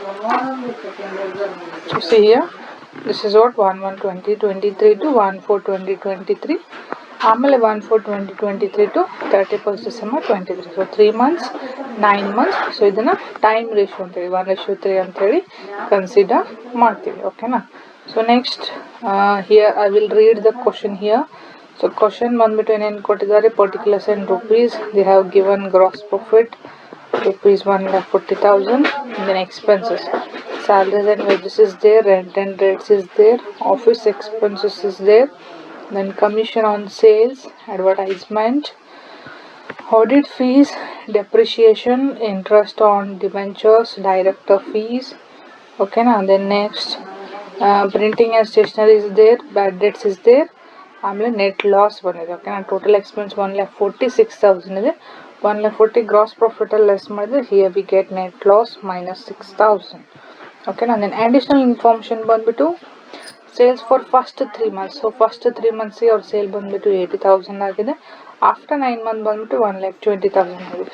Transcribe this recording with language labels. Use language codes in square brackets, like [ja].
[en] So see here, this is what 1/1/2023 to 1/4/2023. [kn] ಆಮೇಲೆ 1/4/2023 to 31st December 2023. [en] So 3 months 9 months. [kn] So ಇದನ್ನು time ratio ಅಂತೇಳಿ 1:3 ಅಂತೇಳಿ consider ಮಾಡ್ತೀವಿ. ಓಕೆನಾ? [en] So next here I will read the question here. So question [kn] ಬಂದ್ಬಿಟ್ಟು ಏನೇನು ಕೊಟ್ಟಿದ್ದಾರೆ, [en] Particulars in rupees. They have given gross profit rupees 1,40,000. Then expenses, salaries and wages is there, rent and rates is there, office expenses is there, then commission on sales, advertisement, audit fees, depreciation, interest on debentures, director fees. Okay now, then next printing and stationery is there, bad debts is there. [kn] ಆಮೇಲೆ net loss ಬಂದಿದೆ. ಓಕೆನಾ? Total expense 1,46,000 ಇದೆ. 1,40,000 gross ಪ್ರಾಫಿಟಲ್ಲಿ less ಮಾಡಿದ್ರೆ [en] here we get net loss [kn] -6,000. ಓಕೆನಾ? [en] Then additional information ಬಂದುಬಿಟ್ಟು sales for first 3 months. [kn] So first 3 ಮಂತ್ಸಿಗೆ ಅವ್ರ sale ಬಂದುಬಿಟ್ಟು 80,000 ಆಗಿದೆ. ಆಫ್ಟರ್ 9 ಮಂತ್ ಬಂದುಬಿಟ್ಟು 1,20,000 ಆಗಿದೆ.